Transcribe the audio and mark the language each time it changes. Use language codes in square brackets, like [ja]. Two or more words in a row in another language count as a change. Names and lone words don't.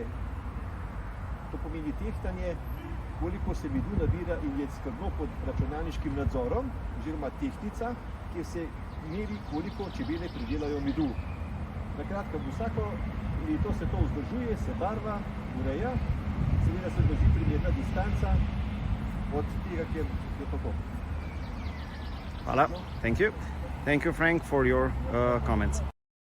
[sl] To pomeni tehtanje, koliko se medu nabira, in je skrbno pod računalniškim nadzorom, oziroma tehtnica, kjer se meri, koliko čebele pridelajo medu. Na kratko, vsako leto se to vzdržuje, se barva, ureja, seveda se drži primerna distanca od tega, kjer je tako. Hvala. [en] Thank you. Thank you, Frank, for your comments.